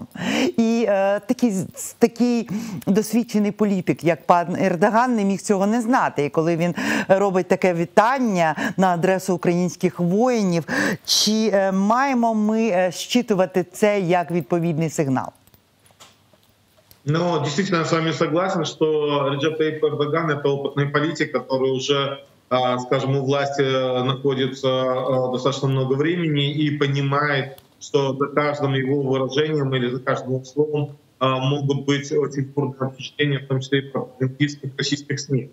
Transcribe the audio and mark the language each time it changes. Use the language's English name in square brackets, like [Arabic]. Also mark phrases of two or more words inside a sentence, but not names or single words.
[Ukrainian] І такий досвідчений політик, як пан Ердоган, не міг цього не знати. І коли він робить таке вітання на адресу українських воїнів, чи маємо ми считувати це як відповідний сигнал? Ну, [Russian] действительно, я с вами согласен, что Реджеп Таип Эрдоган — это опытный политик, который уже, скажем, у власти находится достаточно много времени и понимает, что за каждым его выражением или за каждым его словом могут быть очень бурные впечатления, в том числе и пропагандистских российских СМИ.